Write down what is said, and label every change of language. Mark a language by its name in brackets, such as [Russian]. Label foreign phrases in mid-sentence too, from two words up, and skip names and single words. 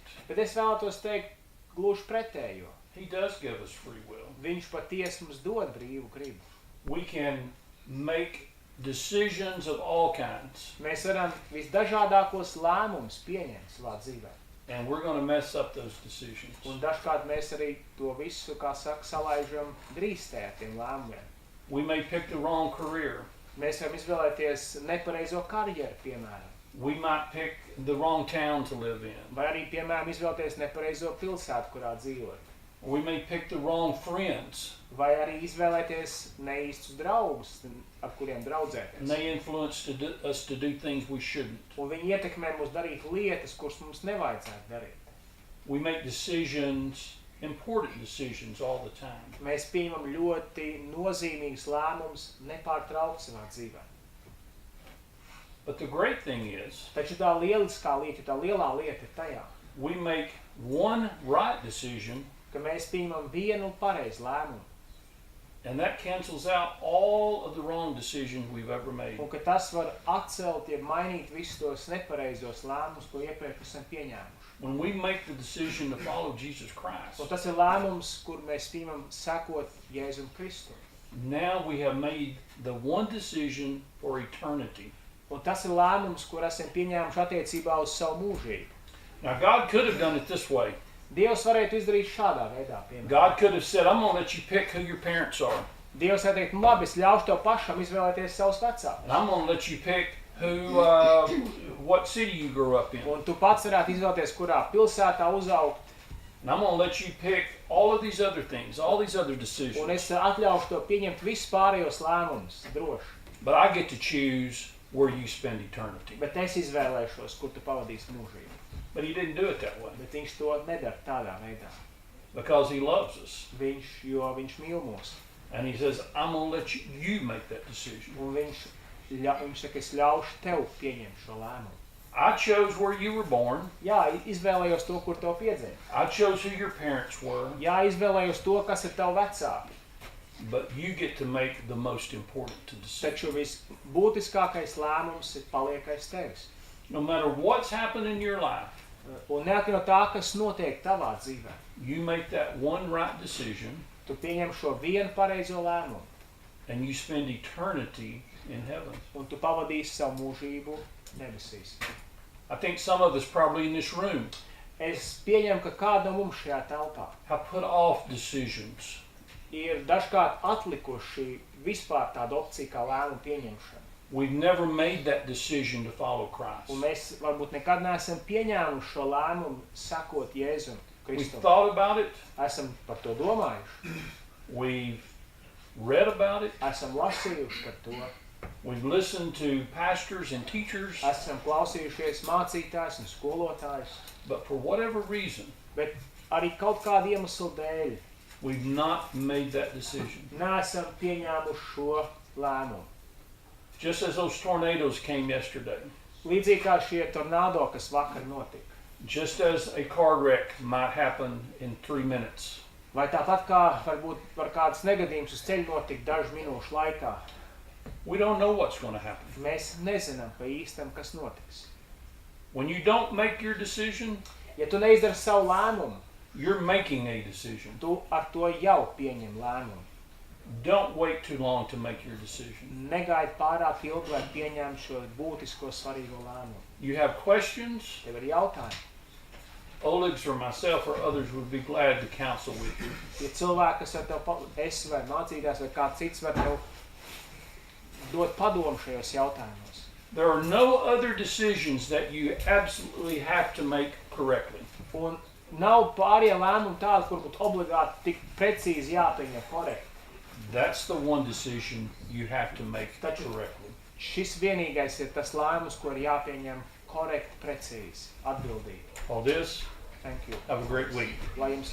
[Latvian] Bet es vēlētos teikt gluži pretējo. [English] He does give us free will. [Latvian] Viņš patiesi mums dod brīvu gribu. [English] We can make decisions of all kinds, [Latvian] Mēs varam visdažādākos lēmumus pieņemt savā dzīvē. [English] and we're going to mess up those decisions. [Latvian] Un dažkārt mēs arī to visu, kā saka, salaižam drīzstē ar tiem lēmumiem. [English] We may pick the wrong career. [Latvian] Mēs varam izvēlēties nepareizo karjeru, piemēram. [English] We might pick the wrong town to live in. [Latvian] Vai arī, piemēram, izvēlēties nepareizo pilsētu, kurā dzīvot. [English] We may pick the wrong friends, [Latvian] Vai arī izvēlēties neīstus draugus, ar kuriem [English] and [Latvian] draudzēties. [English] they influence us to do things we shouldn't. [Latvian] Un viņi ietekmē mūs darīt lietas, kuras mums nevajadzētu darīt. [English] We make decisions, important decisions all the time. [Latvian] Mēs pieņemam ļoti nozīmīgus lēmumus nepārtraukt savā dzīvē. [English] But the great thing is, [Latvian] Taču tā lieliskā lieta, tā lielā lieta ir tajā, [English] we make one right decision [Latvian] ka mēs pieņemam vienu pareizu lēmumu, [English] And that cancels out all of the wrong decisions we've ever made. [Latvian] Un ka tas var atcelt, ja mainīt visus tos nepareizos lēmumus, ko iepriekš esam pieņēmuši. [English] When we make the decision to follow Jesus Christ, [Latvian] Un tas ir lēmums, kur mēs pieņemam sekot Jēzum Kristu. [English] now we have made the one decision for eternity. [Latvian] Un tas ir lēmums, kur esam pieņēmuši attiecībā uz savu mūžību. [English] Now God could have done it this way. [Latvian] Dievs varētu izdarīt šādā veidā, piemēram. [English] God could have said, I'm going to let you pick who your parents are. [Latvian] Dievs var teikt, labi, es ļaušu tev pašam izvēlēties savus vecākus. [English] And I'm going to let you pick who, what city you grew up in. [Latvian] Un tu pats varētu izvēlēties, kurā pilsētā uzaugt. [English] And I'm going to let you pick all of these other things, all these other [Latvian] Un [English] decisions. [Latvian] es atļaušu tev pieņemt visus pārējos lēmumus, droši. [English] But I get to choose where you spend eternity. [Latvian] Bet es izvēlēšos, kur tu pavadīsi mūžību. [English] But he didn't do it that way [Latvian] Bet viņš to nedara tādā veidā. [English] because he loves us. [Latvian] Jo viņš mīl mūs. [English] And he says, I'm going to let you make that decision. [Latvian] Un viņš saka, es ļaušu tev pieņemt šo lēmumu. [English] I chose where you were born. [Latvian] Jā, izvēlējos to, kur tev piedzēra. [English] I chose who your parents were. [Latvian] Jā, izvēlējos to, kas ir tev vecāki. [English] But you get to make the most important decision. [Latvian] Taču visbūtiskākais lēmums ir paliekais tevis. [English] No matter what's happened in your life, [Latvian] Un neatkarīgi no tā, kas notiek tavā dzīvē, [English] you make that one right decision [Latvian] tu pieņem šo vienu pareizo lēmumu. [English] and you spend eternity in heaven. [Latvian] Un tu pavadīsi savu mūžību debesīs. [English] I think some of us probably in this room [Latvian] Es pieņemu, ka kāda no mums šajā telpā [English] have put off decisions. [Latvian] ir dažkārt atlikuši vispār tādu opciju kā lēmumu pieņemšana. [English] We've never made that decision to follow Christ. [Latvian] Un mēs varbūt nekad neesam pieņēmuši šo lēmumu sekot Jēzum [English] We've [Latvian] Kristum. [English] thought about it. [Latvian] Esam par to domājuši, [English] We've read about it. [Latvian] esam lasījuši par to, [English] We've listened to pastors and teachers. [Latvian] esam klausījušies mācītājs un skolotājs, [English] But for whatever reason, [Latvian] bet arī kaut kādu iemeslu dēļ [English] we've not made that decision. [Latvian] neesam pieņēmuši šo lēmumu. [English] Just as those tornadoes came yesterday, [Latvian] Līdzīgi kā šie tornado, kas vakar notika. [English] just as a car wreck might happen in 3 minutes, [Latvian] Vai tāpat kā varbūt var kāds negadījums uz ceļa notikt dažu minūšu laikā. [English] we don't know what's going to happen. [Latvian] Mēs nezinām pa īstam, kas notiks. [English] When you don't make your decision, [Latvian] Ja tu neizdari savu lēmumu, [English] you're making a decision. [Latvian] tu ar to jau pieņem lēmumu. [English] Don't wait too long to make your decision. [Latvian] Negaidi pārāk ilgi, lai pieņemtu šo būtisko svarīgo lēmumu. [English] You have questions, [Latvian] Tev ir jautājumi. [English] Oleg's or myself or others would be glad to counsel with you. [Latvian] Ja cilvēki, kas ar tev, esi vai mācītājs vai kāds cits, var tev dot padomu šajos jautājumos. [English] There are no other decisions that you absolutely have to make correctly. [Latvian] Un nav pārējie lēmumi tādi, kur būtu obligāti tik precīzi jāpieņem korekti. [English] That's the one decision you have to make [Latvian] Taču [English] correctly. [Latvian] šis vienīgais ir tas lēmums, ko ir jāpieņem korekti, precīzi, atbildīgi. Paldies. [English] Thank you. Have a great week. [Latvian] Lai jums